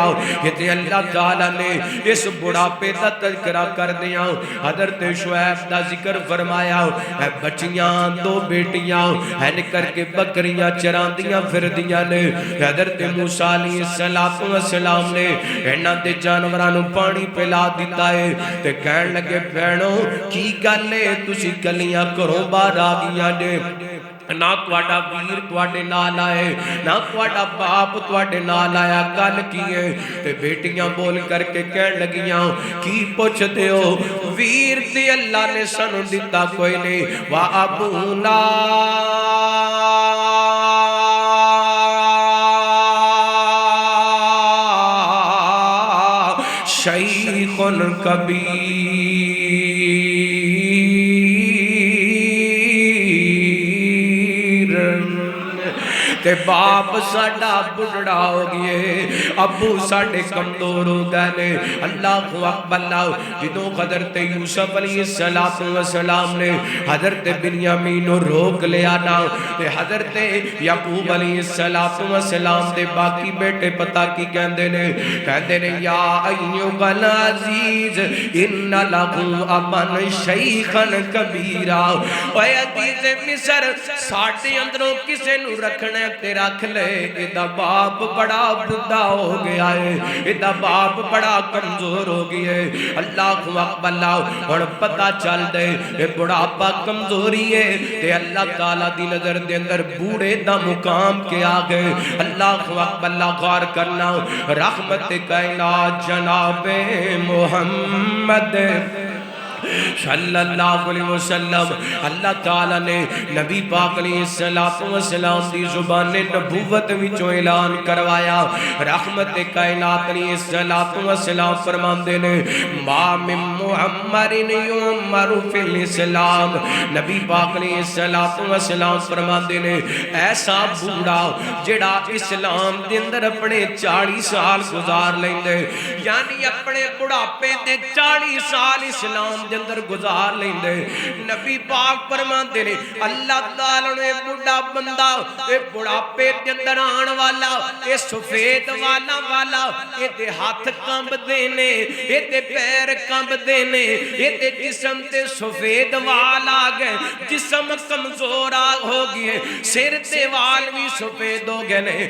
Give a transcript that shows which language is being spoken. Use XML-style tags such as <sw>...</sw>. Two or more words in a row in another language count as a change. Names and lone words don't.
<pa>یہ تے اللہ تعالیٰ نے اس بڑھاپے دا تذکرہ کر دیا۔ حضرت شعیب دا ذکر فرمایا، اے بچیاں دو بیٹیاں ہے نکر کے بکریاں چراندیاں پھردیاں نے، حضرت موسیٰ</pa> <ar>علیہ السلام</ar> <pa>نے انہاں دے جانوراں پانی پلا دیتا ہے تے کہن لگے بہنوں کی گل ہے تسی کلیاں گھروں باہر آ گئیاں نے، نہ تواڈا ویر تواڈے نال آئے، نہ تواڈا باپ تواڈے نال آیا، گل کی ہے؟ تے بیٹیاں بول کر کے کہن لگیاں کی پوچھ دے ہو؟ ویر تے اللہ نے سانوں دتا کوئی نہیں،</pa> <ar>وَأَبُونَا شیخ کبیر،</ar> <pa>تے باپ ساڈا بڑھڑا ہو گئے، ابو ساڈے کمزور ہو گئے۔</pa> <ar>اللہ اکبر۔</ar> <pa>جدوں حضرت یوسف</pa> <ar>علیہ السلام</ar> <pa>نے حضرت بنیامین نو روک لیا نا، تے حضرت یعقوب</pa> <ar>علیہ السلام</ar> <pa>دے باقی بیٹے پتہ کی کہندے نے</pa> <ar>یا ایھا العزیز ان لہو ابن شیخا کبیرا،</ar> <pa>اے عزیز مصر ساڈے اندروں کسے نو رکھنا تے رکھ لے، ایدا باپ بڑا بڈھا ہو گیا ہے، ایدا باپ بڑا کمزور ہو گیا ہے۔</pa> <ar>اللہ اکبر۔</ar> <pa>ہن پتہ چل دے اے بڑھاپا کمزوری ہے تے اللہ تعالیٰ دی نظر دے اندر بوڑھے دا مقام کے آگے۔</pa> <ar>اللہ اکبر۔</ar> <pa>غور کرنا رحمت کائنات جناب محمد</pa> <ar>صلی اللہ علیہ وسلم،</ar> <pa>اللہ تعالیٰ نے نبی پاک</pa> <ar>علیہ السلام</ar> <pa>دی زبان نبوت وچوں اعلان کروایا۔ رحمت کائنات</pa> <ar>علیہ السلام</ar> <pa>فرماندے نے</pa> <ar>ما من معمر یعمر فی الاسلام،</ar> <pa>نبی پاک</pa> <ar>علیہ السلام</ar> <pa>فرماندے نے ایسا بوڑھا جڑا اسلام دے اندر اپنے 40 سال گزار لیندے، یعنی اپنے بڑھاپے دے 40 سال اسلام دے اندر گزار لیندے نبی پاک فرماندے نے اللہ تعالی نے بڑا بندہ اے بڑھاپے دے اندر آن والا اے سفید والا اے دے ہاتھ کمب دینے اے دے پیر کمب دینے اے دے جسم تے سفید وال آ گئے جسم کمزور ہو گئے سر تے وال بھی سفید ہو گئے نے</pa>